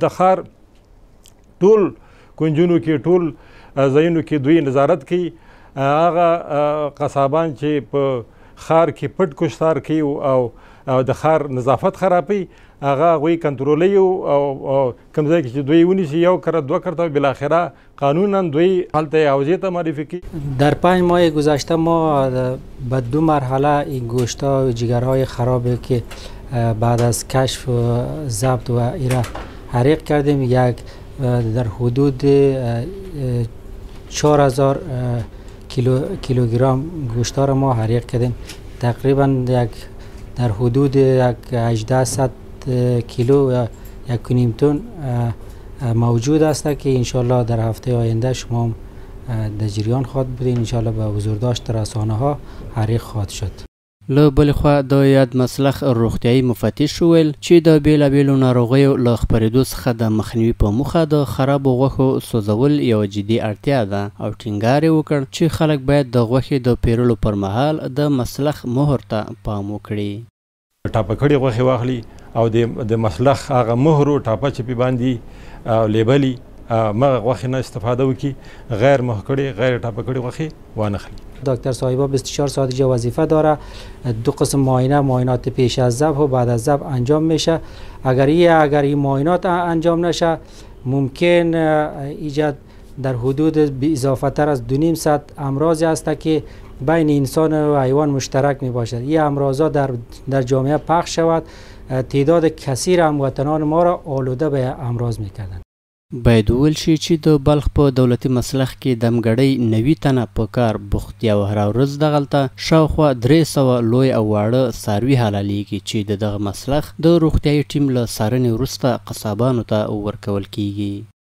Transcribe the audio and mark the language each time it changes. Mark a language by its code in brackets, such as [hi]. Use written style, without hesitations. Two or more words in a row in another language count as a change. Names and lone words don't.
[ps] د ښار ټول کونجونو کې ټول ځایونو کې دوی نظارت کوي. هغه قصابان چې په ښار کې پټ کشتار کوي او د ښار نظافت خرابوي هغه هغوی کنترولوي او کوم ځای کې چې دوی ونیسي 1 کرت 2 کرت بالاخره قانونا دوی هلته حوزې ته معرفی کوي. [fa] در 5 ماه گذشته ما به 2 مرحله این گوشت‌ها و جگرهای خرابی که بعد از کشف و ضبط و ایره حریق کردیم، یک در حدود 4000 کیلوگرم گوشت را ما حریق کردیم. تقریبا در حدود 1800 کیلو یا 1.5 تن موجود است که انشالله در هفته آینده شما در جریان خواهد بود. انشالله به حضورداشت رسانه ها حریق خواهد شد. [ps] له بلې خوا د یاد مسلخ روغتیایي مفتش وویل چې د بیلابیلو ناروغیو له خپرېدو څخه د مخنیوي په موخه د خرابو غوښو سوځول یوه جدي اړتیا ده او ټینګار یې وکړ چې خلک باید د غوښې د پیرلو پر مهال د مسلخ مهر ته پام وکړي. ټاپه کړې غوښې واخلي او د مسلخ هغه مهر و ټاپه چې پې باندې لیبلي مغه غوښې نه استفاده وکړي، غیر مهر کړې غیر ټاپه کړې غوښې وانخلي. [fa] دکتر صاحبا 24 ساعت اینجا وظیفه داره. 2 قسم معاینات پیش از ذبح و بعد از ذبح انجام میشه. اگر این معاینات انجام نشه ممکن ایجاد در حدود اضافه تر از 2.5 صد امراضی است که بین انسان و حیوان مشترک می باشد. این امراض در جامعه پخش شود، تعداد کثیر هموطنان ما را آلوده به امراض میکردند. [ps] باید وویل شي چې د بلخ په دولتي مسلخ کې دمګړۍ 90 تنه په کار بوخت دي او هره ورځ دغلته شاوخوا 300 لوی او واړه څاروي حلالېږي چې د دغه مسلخ د روغتیایي ټیم له څارنې وروسته قصابانو ته ورکول کیږي.